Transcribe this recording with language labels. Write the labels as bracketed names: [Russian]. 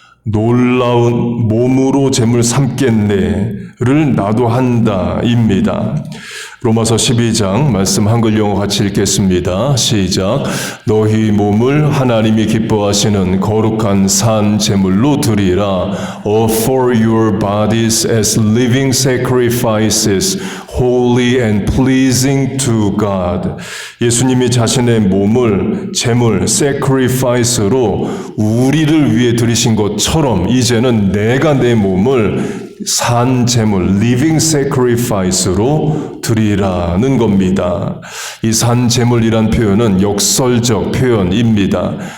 [Korean] 놀라운 몸으로 제물 삼겠네를 나도 한다입니다. 로마서 12장 말씀 한글 영어 같이 읽겠습니다. 시작. 너희 몸을 하나님이 기뻐하시는 거룩한 산 제물로 드리라. [English] Offer your bodies as living sacrifices, holy and pleasing to God. [Korean] 예수님이 자신의 몸을 제물, sacrifice로 우리를 위해 드리신 것처럼 이제는 내가 내 몸을 산 제물, living sacrifice로 드리라는 겁니다. 이 산 제물이란 표현은 역설적 표현입니다.